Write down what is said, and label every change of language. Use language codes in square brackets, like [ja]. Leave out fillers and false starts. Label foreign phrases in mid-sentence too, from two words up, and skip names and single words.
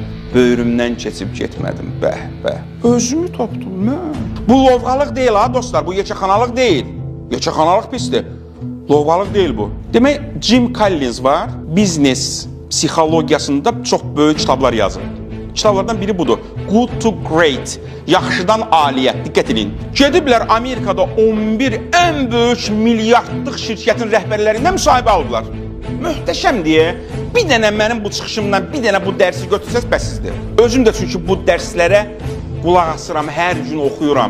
[az] Böyrümdən keçib getmədim, bəh, bəh. Özümü tapdım, mən. Bu lovğalıq deyil ha dostlar, bu yekəxanalıq deyil. Yekəxanalıq pisdir. Lovğalıq deyil bu. Demək, Jim Collins var, biznes psixologiyasında çox böyük kitablar yazır. Kitablardan biri budur. Good to Great, yaxşıdan aliyə, diqqət edin. Gediblər Amerikada 11 ən böyük milyardlıq şirkətin rəhbərlərindən müsahibə aldılar. Möhtəşəm deyə, bir dənə mənim bu çıxışımdan bir dənə bu dərsi götürsəz bəsizdir. Özüm də çünki bu dərslərə qulaq asıram, hər gün oxuyuram.